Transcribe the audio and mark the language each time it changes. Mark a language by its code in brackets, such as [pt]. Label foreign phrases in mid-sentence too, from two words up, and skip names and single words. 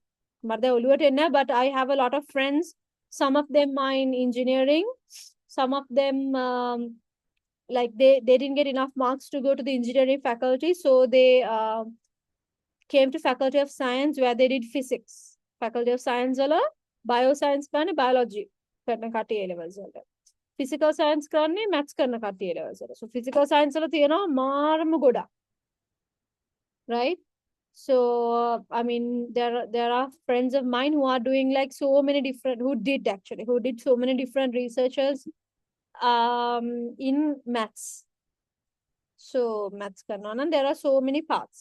[en] But I have a lot of friends. Some of them are in engineering. Some of them like they didn't get enough marks to go to the engineering faculty, so they came to faculty of science where they did physics. Faculty of science [si] වල bioscience කරන්නේ biology කරන කට්ටිය [en] A levels [si] වලට. [en] Physical science [si] කරන්නේ maths කරන කට්ටිය [en] A levels [si] වල. [en] So physical science [si] වල තියෙනවා මාරම ගොඩක්. [en] Right? So I mean there are friends of mine who are doing like so many different, who did so many different researchers in maths. So maths karna, and there are so many paths.